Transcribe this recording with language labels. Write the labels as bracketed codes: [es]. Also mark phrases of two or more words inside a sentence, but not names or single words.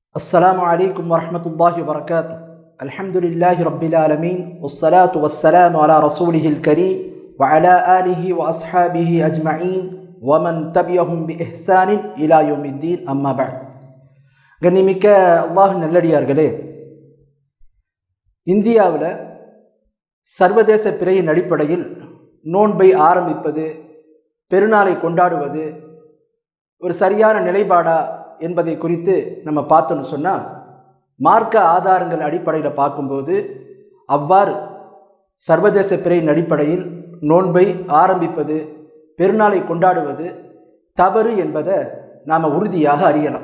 [ar] السلام عليكم ورحمة الله وبركاته. الحمد لله رب العالمين والصلاة والسلام على رسوله الكريم وعلى آله وأصحابه أجمعين ومن تبعهم بإحسان إلى يوم الدين أما بعد. [ta] கண்ணிமிக்க அல்லாஹ்வின் நல்லடியார்களே, இந்தியாவில் சர்வதேச பிறையின் அடிப்படையில் நோன்பை ஆரம்பிப்பது, பெருநாளை கொண்டாடுவது ஒரு சரியான நிலைப்பாடா என்பதை குறித்து நம்ம பார்த்தோன்னு சொன்னால், மார்க்க ஆதாரங்கள் அடிப்படையில் பார்க்கும்போது அவ்வாறு சர்வதேச பிறையின் அடிப்படையில் நோன்பை ஆரம்பிப்பது, பெருநாளை கொண்டாடுவது தவறு என்பதை நாம் உறுதியாக அறியலாம்.